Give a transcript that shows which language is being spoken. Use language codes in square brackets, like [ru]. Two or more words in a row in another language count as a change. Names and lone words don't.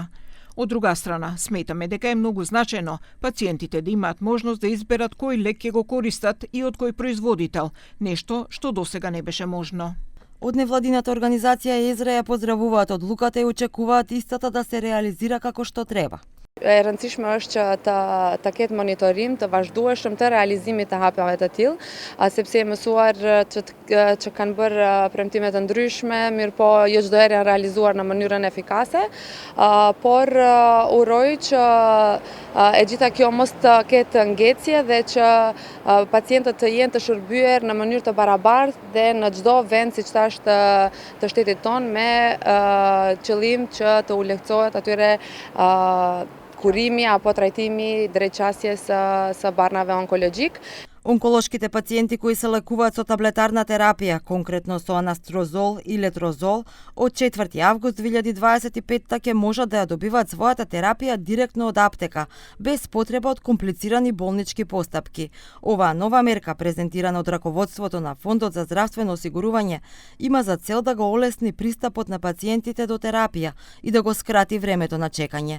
[mk] Од друга страна, сметаме дека е многу значајно пациентите да имаат можност да изберат кој лек ќе го користат и од кој производител, нешто што досега не беше можно. Од невладината организација Езра ја поздравуваат одлуката и очекуваат истата да се реализира како што треба. [sq] E rëndësishme është që të ketë monitorim të vazhdueshëm të realizimit të hapjeve të tillë, sepse mësuar që kanë bërë premtime të ndryshme, mirëpo jo çdo herë janë realizuar në mënyrën efikase, por uroj që e gjitha kjo mos të ketë ngjecje dhe që pacientët të jenë të shërbyer në mënyrë të barabartë dhe në çdo vend siç thash të shtetit tonë me qëllim që të u lehtësohet atyre kurimi apo trajtimi drejt qasjes së barnave onkologjik. [mk] Онколошките пациенти кои се лекуваат со таблетарна терапија, конкретно со анастрозол и летрозол, од 4 август 2025 ќе можат да ја добиваат својата терапија директно од аптека, без потреба од комплицирани болнички постапки. Оваа нова мерка, презентирана од раководството на Фондот за здравствено осигурување, има за цел да го олесни пристапот на пациентите до терапија и да го скрати времето на чекање.